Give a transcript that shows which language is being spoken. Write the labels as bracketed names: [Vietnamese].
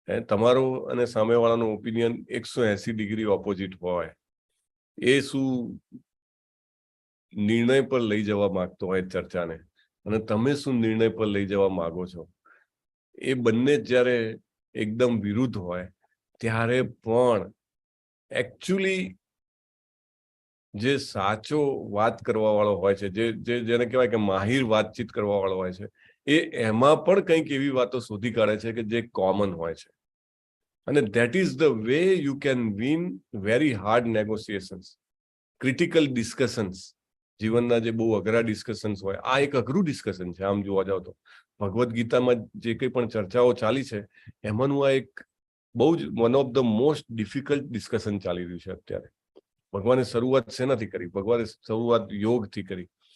[Gujarati] તમારો અને સામેવાળાનો opinion 180 degree opposite હોય, એ શું નિર્ણય પર લઈ જવા માંગતો હોય ચર્ચાને, અને તમે શું નિર્ણય પર લઈ જવા માંગો છો, એ બંને જ્યારે એકદમ વિરુદ્ધ હોય ત્યારે પણ એકચ્યુઅલી જે સાચો વાત કરવા વાળો હોય છે, જેને કહેવાય કે માહિર વાતચીત કરવા વાળો હોય છે, એ એમાં પણ કંઈક એવી વાતો શોધી કાઢે છે કે જે કોમન હોય છે. [English] અને that is the way you can win very hard negotiations, critical discussions. [Gujarati] જીવનના જે બહુ અઘરા ડિસ્કશન્સ હોય, આ એક અઘરું ડિસ્કશન છે આમ જોવા જાવ તો. ભગવદ્ ગીતામાં જે કંઈ પણ ચર્ચાઓ ચાલી છે એમાંનું આ એક બહુ જ [English] one of the most difficult discussion [Gujarati] ચાલી રહ્યું છે અત્યારે. ભગવાને શરૂઆત શેનાથી કરી? ભગવાને શરૂઆત યોગથી કરી.